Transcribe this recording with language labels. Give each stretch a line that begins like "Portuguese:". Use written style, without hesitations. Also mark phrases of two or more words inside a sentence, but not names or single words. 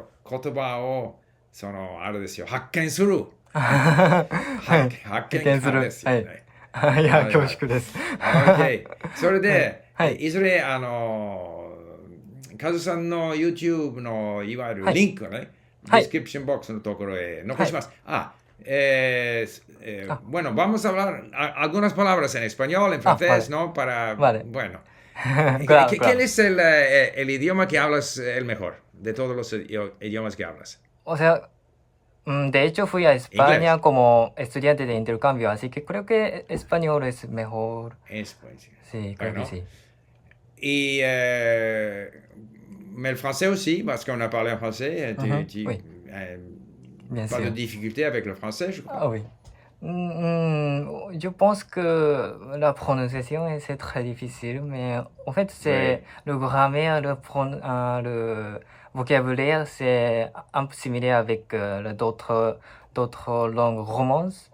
Japanese: 言葉をあれですよ、発見する。発見ですよね。いや、恐縮です。それで、いずれカズさんの YouTube のいわゆるリンクをね、ディスクリプションボックスのところへ残します。
Spanish: Bueno, vamos a hablar algunas palabras en español, en francés, ¿no? Bueno. ¿Qué es el idioma que hablas el mejor de todos los idiomas que hablas? O sea, de hecho fui a España como estudiante de intercambio, así que creo que español es mejor. Sí, creo que sí.
French: Y mais le français aussi, parce qu'on a parlé en français. Pas de difficulté avec le français, je crois. Ah oui. Je pense que la prononciation c'est très difficile, mais en fait c'est le grammaire, le vocabulaire, c'est un peu similaire avec d'autres langues romances.